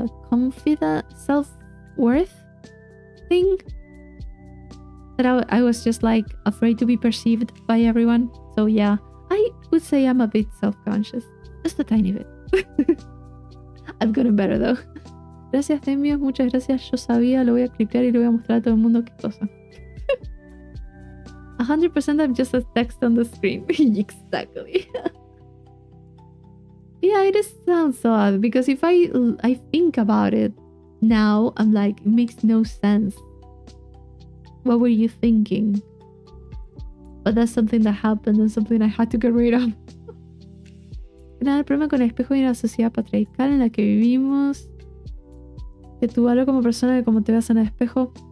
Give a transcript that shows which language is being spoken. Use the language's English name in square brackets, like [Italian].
[English] Confident, self-worth thing. That I was just like afraid to be perceived by everyone. So yeah, I would say I'm a bit self-conscious. Just a tiny bit. I've gotten better though. [Spanish] Gracias, Temio. Muchas gracias. Yo sabía, lo voy a clipear y le voy a mostrar a todo el mundo qué cosa. [English] 100% I'm just a text on the screen. Exactly. Yeah, it just sounds so odd because if I think about it now, I'm like, it makes no sense. What were you thinking? But that's something that happened and something I had to get rid of. [Spanish] Nada, el problema con el espejo y la sociedad patriarcal en la que vivimos. Que tú valor como persona de cómo te ves en el espejo.